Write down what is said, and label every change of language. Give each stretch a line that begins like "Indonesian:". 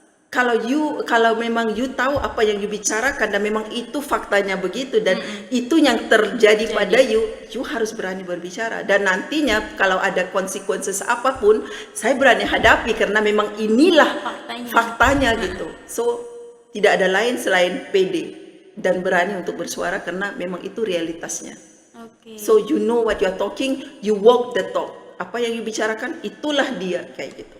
Indonesian: Kalau memang you tahu apa yang you bicarakan dan memang itu faktanya begitu dan itu yang terjadi pada you harus berani berbicara. Dan nantinya kalau ada konsekuensi apapun, saya berani hadapi karena memang inilah faktanya gitu. So tidak ada lain selain pede dan berani untuk bersuara karena memang itu realitasnya. Oke.
English: So you know what you are talking, you walk the talk.
Indonesian: Apa yang you bicarakan itulah dia, kayak gitu.